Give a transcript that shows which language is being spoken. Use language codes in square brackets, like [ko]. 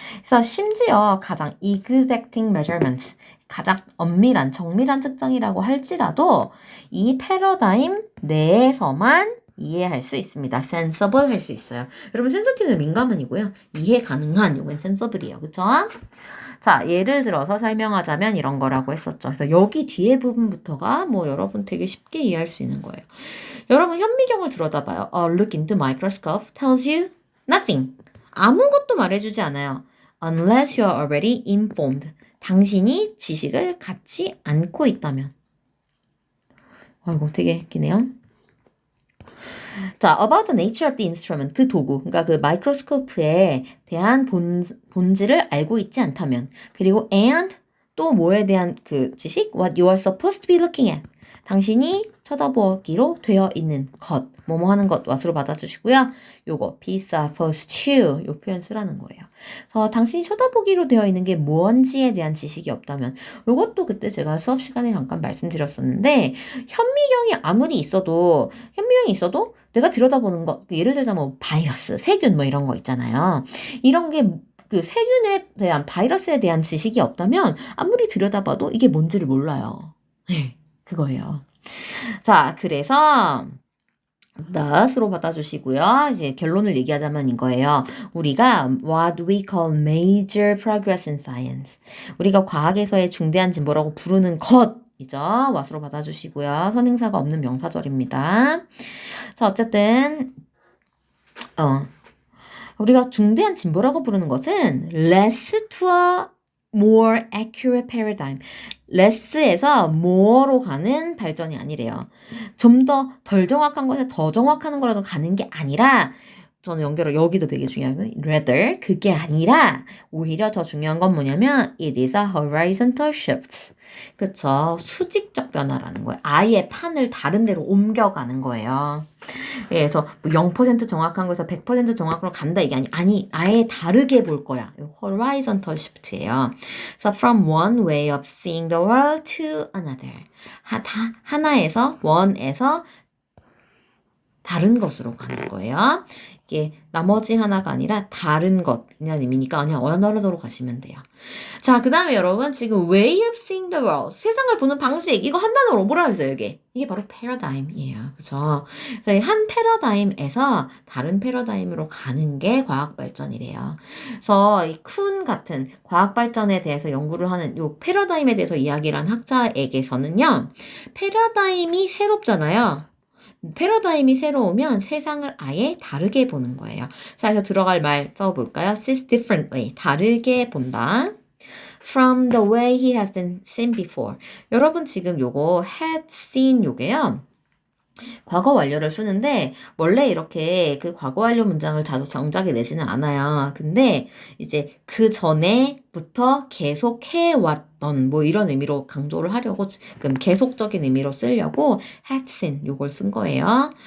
[ko] 그래서 심지어 가장 [en] exacting measurements, [ko] 가장 엄밀한, 정밀한 측정이라고 할지라도 이 패러다임 내에서만 이해할 수 있습니다. sensible 할 수 있어요. 여러분 sensitive는 민감한이고요. 이해 가능한 요건 sensible이에요. 그쵸? 자, 예를 들어서 설명하자면 이런 거라고 했었죠. 그래서 여기 뒤에 부분부터가 뭐 여러분 되게 쉽게 이해할 수 있는 거예요. 여러분 현미경을 들여다봐요. [en] A look into microscope tells you nothing. [ko] 아무것도 말해주지 않아요. [en] Unless you are already informed. [ko] 당신이 지식을 갖지 않고 있다면. 아이고 되게 기네요. 자, [en] about the nature of the instrument, [ko] 그 도구, 그러니까 그 마이크로스코프에 대한 본질을 알고 있지 않다면, 그리고 and 또 뭐에 대한 그 지식, [en] what you are supposed to be looking at, [ko] 당신이 쳐다보기로 되어 있는 것, 뭐뭐 하는 것 왓으로 받아주시고요. 요거 be supposed to 요 표현 쓰라는 거예요. 그래서 당신이 쳐다보기로 되어 있는 게 뭔지에 대한 지식이 없다면 요것도 그때 제가 수업 시간에 잠깐 말씀드렸었는데 현미경이 있어도 내가 들여다보는 거, 예를 들자면 뭐 바이러스, 세균 뭐 이런 거 있잖아요. 이런 게 그 세균에 대한 바이러스에 대한 지식이 없다면 아무리 들여다봐도 이게 뭔지를 몰라요. 네, 그거예요. 자, 그래서 thus로 받아주시고요. 이제 결론을 얘기하자면 이거예요. 우리가 [en] what we call major progress in science. [ko] 우리가 과학에서의 중대한 진보라고 부르는 것이죠. what으로 받아주시고요. 선행사가 없는 명사절입니다. 자, 어쨌든 우리가 중대한 진보라고 부르는 것은 [en] less to a more accurate paradigm. [ko] less에서 more로 가는 발전이 아니래요. 좀 더 덜 정확한 것에 더 정확한 거라도 가는 게 아니라 저는 연결을 여기도 되게 중요한 건 rather 그게 아니라 오히려 더 중요한 건 뭐냐면 [en] it is a horizontal shift. [ko] 그쵸. 수직적 변화라는 거예요. 아예 판을 다른 데로 옮겨가는 거예요. 그래서 뭐 0% 정확한 거에서 100% 정확으로 간다 이게 아니 아예 다르게 볼 거야. [en] horizontal shift예요. So from one way of seeing the world to another. [ko] 하나에서 one에서 다른 것으로 가는 거예요. 이게 나머지 하나가 아니라 다른 것이라는 의미니까 그냥 원어로 가시면 돼요. 자, 그 다음에 여러분 지금 way of seeing the world 세상을 보는 방식 이거 한 단어로 뭐라 했어요 이게? 이게 바로 paradigm이에요. 그죠? 그래서 한 패러다임에서 다른 패러다임으로 가는 게 과학 발전이래요. 그래서 이 쿤 같은 과학 발전에 대해서 연구를 하는 요 패러다임에 대해서 이야기를 한 학자에게서는요. 패러다임이 새롭잖아요. 패러다임이 새로우면 세상을 아예 다르게 보는 거예요. 자, 그래서 들어갈 말 써볼까요? [en] sees differently. [ko] 다르게 본다. [en] From the way he has been seen before. [ko] 여러분 지금 요거 had seen 요게요. 과거 완료를 쓰는데 원래 이렇게 그 과거 완료 문장을 자주 정작에 내지는 않아요. 근데 이제 그 전에부터 계속 해왔던 뭐 이런 의미로 강조를 하려고 지금 계속적인 의미로 쓰려고 had seen 요걸 쓴 거예요.